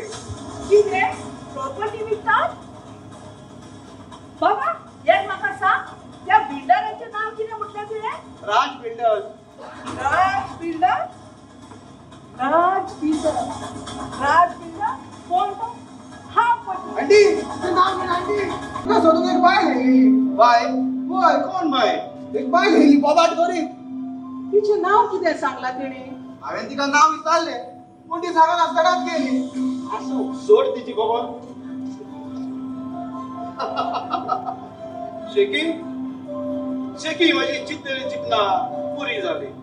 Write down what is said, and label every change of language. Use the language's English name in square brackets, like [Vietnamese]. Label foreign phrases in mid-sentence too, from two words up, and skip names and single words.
[Konkani] कितें प्रॉपर्टी विकतात? बाबा एक म्हाका सांग त्या बिल्डराचें नांव कितें म्हटलें तुवें? राज बिल्डर्स. राज बिल्डर? राज बिल्डर राज बिल्डर कोण तो? हा पण [Marathi] आंटी ते नाव घेऊन आंटी तुला सोडून एक बाय गेली. बाय? होय कोण बाय? एक बाय गेली बोबाट करीत. [Konkani] तिचें नाव कितें सांगला तिणे? हांवें तिका नाव विचारलें पूण ती सांगत आसतनाच गेली. आसो सोड तिची खबर. [Marathi] शेकी शेकी माझी चित्तली चिकना पुरी झाली.